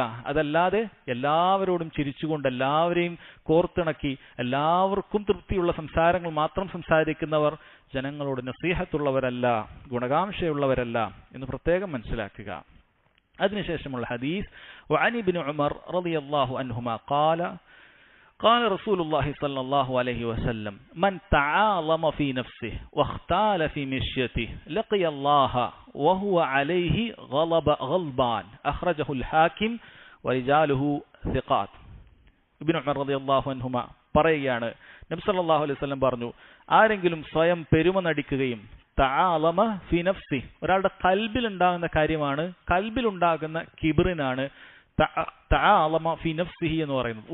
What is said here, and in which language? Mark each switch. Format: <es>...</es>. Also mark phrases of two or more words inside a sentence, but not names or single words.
<ml>അതല്ലാതെ എല്ലാവരോടും ചിരിച്ചുകൊണ്ട് എല്ലാവരെയും കോർത്തിണക്കി എല്ലാവർക്കും തൃപ്തിയുള്ള സംസാരങ്ങൾ മാത്രം സംസാരിക്കുന്നവർ ജനങ്ങളോട് നസീഹത്തുള്ളവരല്ല, ഗുണകാംക്ഷയുള്ളവരല്ല എന്ന് പ്രത്യേകം മനസ്സിലാക്കുക. അതിനുശേഷമുള്ള ഹദീസ്,</ml> <ar>وعن ابن عمر رضي الله عنهما قال رسول الله صلى الله عليه وسلم من تعاظم في نفسه واختال في مشيته لقي الله وهو عليه غضبان أخرجه الحاكم ورجاله ثقات.</ar> <ml>ഇബ്നു ഉമർ</ml> <ar>رضي الله عنهما</ar> <ml>പറയുകയാണ്, നബി</ml> <ar>صلى الله عليه وسلم</ar> <ml>പറഞ്ഞു, ആരെങ്കിലും സ്വയം പെരുമ നടിക്കുകയും</ml> <ar>تعاظم في نفسي,</ar> <ml>ഒരാളുടെ കൽബിൽ ഉണ്ടാകുന്ന കാര്യമാണ്, കൽബിലുണ്ടാകുന്ന കിബ്റിനാണ്</ml> <ar>تعاظم في نفسه</ar> <ml>എന്ന് പറയുന്നത്.</ml>